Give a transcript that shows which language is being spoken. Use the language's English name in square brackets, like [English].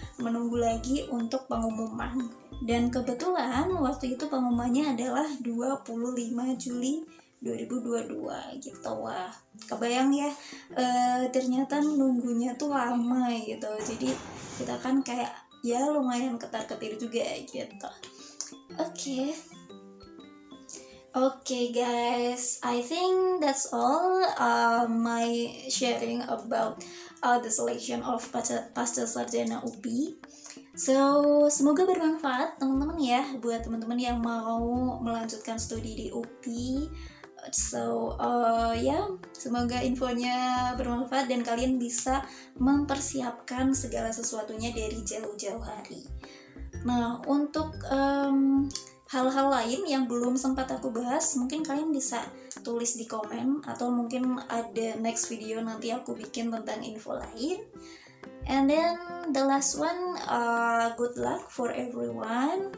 [Indonesian] Menunggu lagi untuk pengumuman. Dan kebetulan waktu itu pengumumannya adalah 25 Juli 2022 gitu. Wah, kebayang ya, ternyata nunggunya tuh lama gitu. Jadi kita kan kayak ya lumayan ketar-ketir juga gitu. [English] Okay guys, I think that's all my sharing about the selection of Pasca Sarjana UPI. [Indonesian] So, semoga bermanfaat teman-teman ya buat teman-teman yang mau melanjutkan studi di UPI. So, semoga infonya bermanfaat dan kalian bisa mempersiapkan segala sesuatunya dari jauh-jauh hari. Nah, untuk hal-hal lain yang belum sempat aku bahas, mungkin kalian bisa tulis di komen, atau mungkin ada next video nanti aku bikin tentang info lain. [English] And then the last one, good luck for everyone.